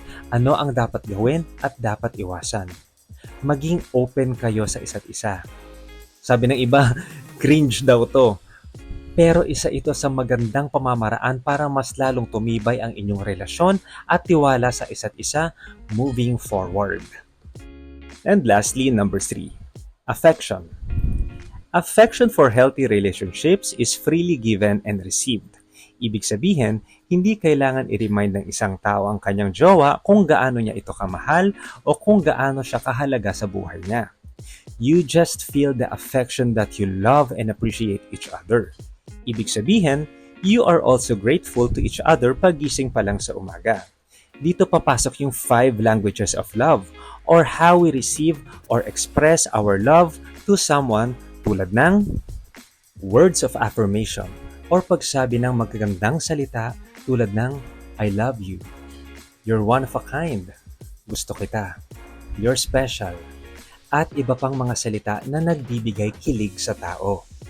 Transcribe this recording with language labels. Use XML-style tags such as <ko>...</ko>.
<tl>Ano ang dapat gawin at dapat iwasan? Maging open kayo sa isa't isa. Sabi ng iba, cringe daw to. Pero isa ito sa magandang pamamaraan para mas lalong tumibay ang inyong relasyon at tiwala sa isa't isa</tl> <en>moving forward. And lastly, number 3, affection. Affection for healthy relationships is freely given and received.</en> <tl>Ibig sabihin, hindi kailangan i-remind ng isang tao ang kanyang jowa kung gaano niya ito kamahal o kung gaano siya kahalaga sa buhay niya.</tl> <en>You just feel the affection that you love and appreciate each other.</en> <tl>Ibig sabihin,</tl> <en>you are also grateful to each other</en> <tl>pagising pa lang sa umaga.</tl> <en>Dito papasok yung 5 languages of love or how we receive or express our love to someone</en> <tl>tulad ng</tl> <en>words of affirmation</en> <tl>or pagsabi ng magagandang salita tulad ng</tl> <en>I love you, you're one of a kind,</en> <tl>gusto kita,</tl> <en>you're special,</en> <tl>at iba pang mga salita na nagbibigay kilig sa tao.</tl>